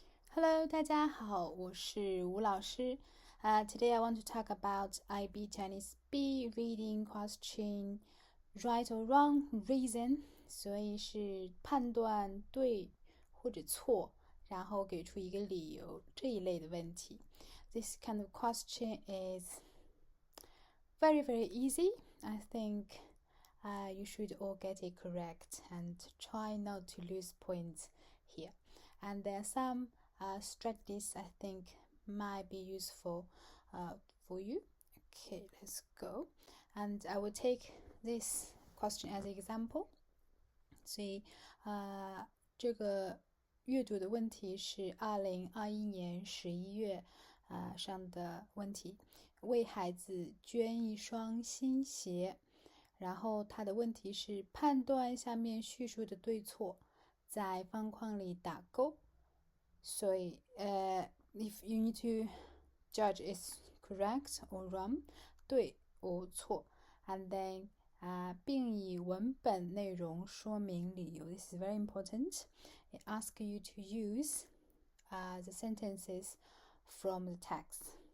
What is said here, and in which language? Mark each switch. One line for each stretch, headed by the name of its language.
English: Hello，
Chinese: 大家好，我是吴老师。
English: Today I want to talk about IB Chinese B reading question right or wrong reason，
Chinese: 所以是判断对或者错，然后给出一个理由这一类的问题。
English: This kind of question is very easy. I think you should all get it correct and try not to lose points here. And there are some strategies I think might be useful for you. Okay, let's go. And I will take this question as an example.
Chinese: 所以这个阅读的问题是2021年11月上的问题，为孩子捐一双新鞋。然后它的问题是判断下面叙述的对错，在方框里打勾。所以
English: if you need to judge it's correct or wrong，
Chinese: 对或错
English: and then
Chinese: 并以文本内容说明理由。
English: This is very important. It asks you to use the sentences from the text.